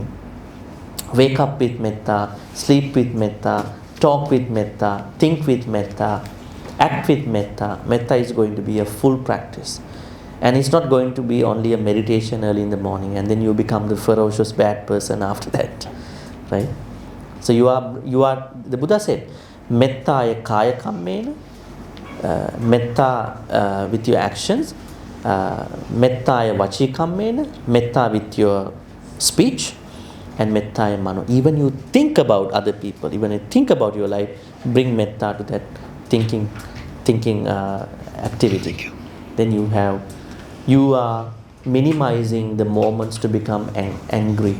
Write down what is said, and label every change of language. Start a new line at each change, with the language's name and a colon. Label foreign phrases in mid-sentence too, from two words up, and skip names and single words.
English: Wake up with metta, sleep with metta, talk with metta, think with metta, act with metta. Metta is going to be a full practice. And it's not going to be only a meditation early in the morning and then you become the ferocious bad person after that. Right? So you are the Buddha said,
Pali: mettaya kaya kammena,
English: metta with your actions,
Pali: mettaya vachi kammena,
English: metta with your speech, and
Pali: mettaya mano.
English: Even you think about other people, even you think about your life, bring metta to that thinking activity. Then you are minimizing the moments to become angry.